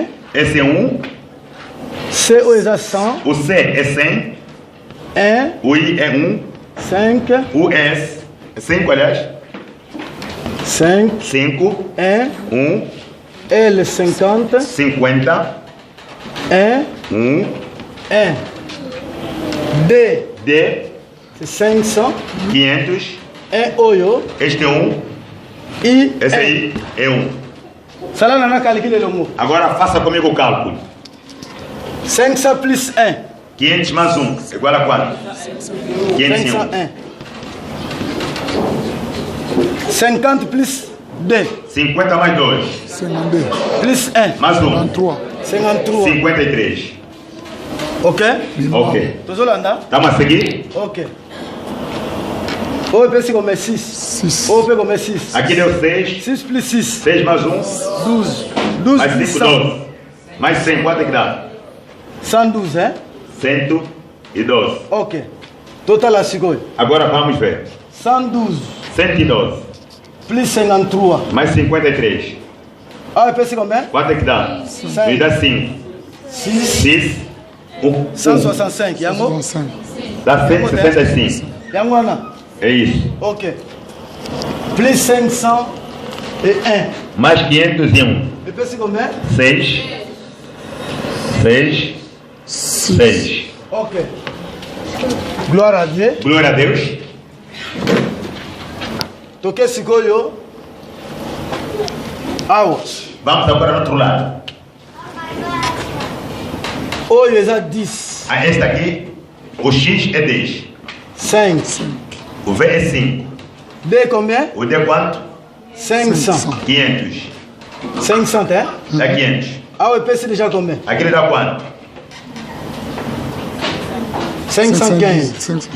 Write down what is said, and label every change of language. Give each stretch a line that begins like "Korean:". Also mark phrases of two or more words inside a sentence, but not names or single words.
Portuguese: Esse é 1.
Lingala: C oyo eza 100,
Portuguese: O C é 100. 1, O I é 1. 5, O S é 5, aliás. 5, 5. 1, 1. L 50, 50. 1, 1. 1. D, D.
French: c'est 500, 500.
Lingala: 1 oyo,
Portuguese: Este é 1. I, Esse 1. aí é 1.
Lingala: Sala na
French: calcule le mot.
Portuguese: Agora faça comigo o cálculo.
French: 500 plus 1,
Portuguese: 500 mais 1 igual a quanto? 501.
French: 501. 50 plus 2, 50 mais 2. 52, plus 1,
Portuguese: Mais 1. 53, 53. 53. Ok? Ok.
Lingala: Tozolanda?
Portuguese: Estamos a seguir?
Lingala: Ok. Oyo pesi comme 6. 6, Oyo pe comme 6.
Portuguese: Aqui deu 6.
French: 6 plus 6,
Portuguese: 6 mais 1. 12. 12 Mais
French: plus 5, 100.
Portuguese: 12. Mais 100, quanto é que dá? 112, hein? 112.
Lingala: Ok. Total a sikoyo.
Portuguese: Agora vamos ver. 112 112.
French: plus 53.
Portuguese: Mais 53.
Lingala: Oyo pesi combien?
Portuguese: Quanto é que dá? Me dá 5. 6, 6. 165.
Lingala: Yango?
Portuguese: 65, Dá 165.
Lingala: Yango wana?
Portuguese: É isso.
French: Ok. Plus 500 et 1.
Portuguese: Mais 501.
Lingala: Et Epesi combien? 6. 6. 6.
French: Ok. Gloire à Dieu.
Portuguese: Glória a Deus.
Lingala: Toque Sikoyo. Awa.
Portuguese: Vamos agora no outro lado.
Lingala: Oyo eza 10.
Portuguese: Ah, esta aqui, o X é 10. 5. O V é 5.
French: D combien?
Portuguese: O D é quanto? 500. 500. 500, hein? Dá 500.
Lingala: Awa epesi
French: déjà combien?
Portuguese: Aquele dá quanto? 515.